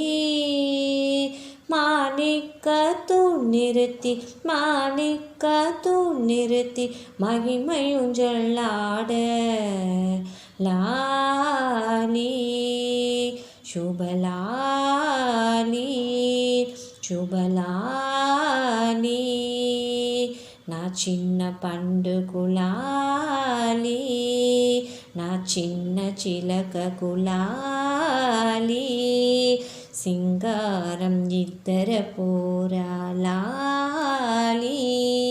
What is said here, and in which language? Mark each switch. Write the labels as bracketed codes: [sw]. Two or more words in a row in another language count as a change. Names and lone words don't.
[ta] மாணிக்க தூண் நிறுத்தி மாணிக்க தூண் நிறுத்தி மகிமையூஞ்சல் ஆட லாலி சுபலாலி [te] சுபலாலி నా చిన్న పండుకులాలి నా చిన్న చిలకకులాలి సింగారం ఇద్దర పోరాలి